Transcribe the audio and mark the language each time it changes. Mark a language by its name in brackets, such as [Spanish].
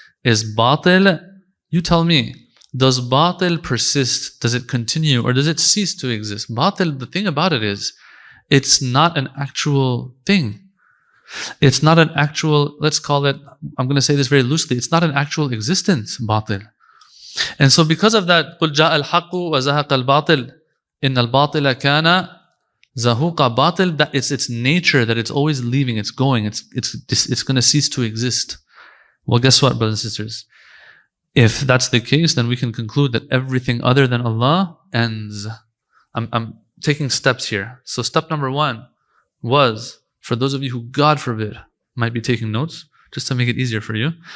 [English] is batil, you tell me, does batil persist? Does it continue? Or does it cease to exist? Batil, the thing about it is, it's not an actual thing. It's not an actual, let's call it, I'm going to say this very loosely, it's not an actual existence, batil. And so because of that, [Arabic] قُلْ جَاءَ الْحَقُّ وَزَهَقَ الْبَاطِلِ إِنَّ الْبَاطِلَ كَانَ زَهُوقًا. [English] Batil, that it's its nature, that it's always leaving, it's going, it's going to cease to exist. Well, guess what, brothers and sisters? If that's the case, then we can conclude that everything other than Allah ends. I'm taking steps here. So step number one was, for those of you who, God forbid, might be taking notes, just to make it easier for you.